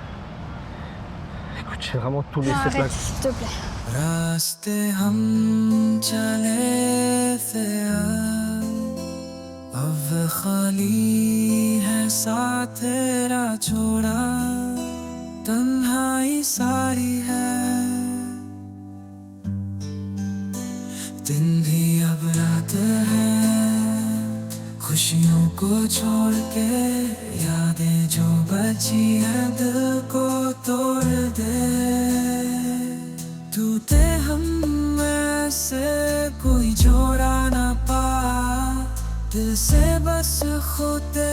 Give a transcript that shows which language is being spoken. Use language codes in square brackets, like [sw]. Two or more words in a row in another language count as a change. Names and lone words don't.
[fr] j'ai vraiment tout laissé Non, plaquer. arrête, s'il te plaît. [hi] रास्ते हम चले थे अब खाली है साथ तेरा छोड़ा तन्हाई सारी है दिन भी अब रात है खुशियों को छोड़ के यादें जो बची हैं दिल को तोड़ दे टूटे हम में से कोई जोड़ा ना पा दिल से बस खुद